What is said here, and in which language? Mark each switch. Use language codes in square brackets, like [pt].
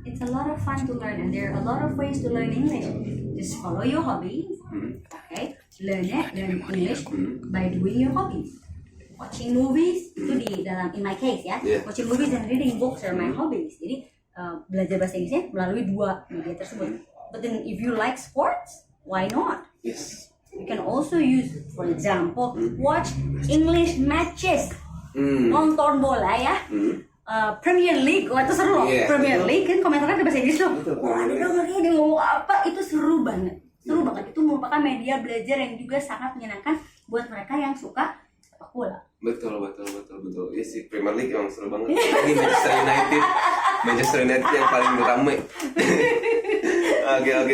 [en] It's a lot of fun to learn and there are a lot of ways to learn English. Just follow your hobbies, okay? Learn English by doing your hobbies. Watching movies [id] itu di dalam, [en] in my case ya, watching movies and reading books are my hobbies. [id] Jadi belajar bahasa Inggrisnya melalui 2 media tersebut. [en] But then if you like sports, why not? Yes. You can also use, for example, watch English matches. [id] Nonton bola ya. Premier League, wah itu seru loh. Premier League kan komentarnya bahasa Inggris loh. Wah, dia dengerin dia ngomong apa, itu seru banget. Seru banget. Itu merupakan media belajar yang juga sangat menyenangkan buat mereka yang suka sepak bola. Betul. Ya sih, Premier League emang seru banget. Ini Manchester United yang paling ramai. Oke.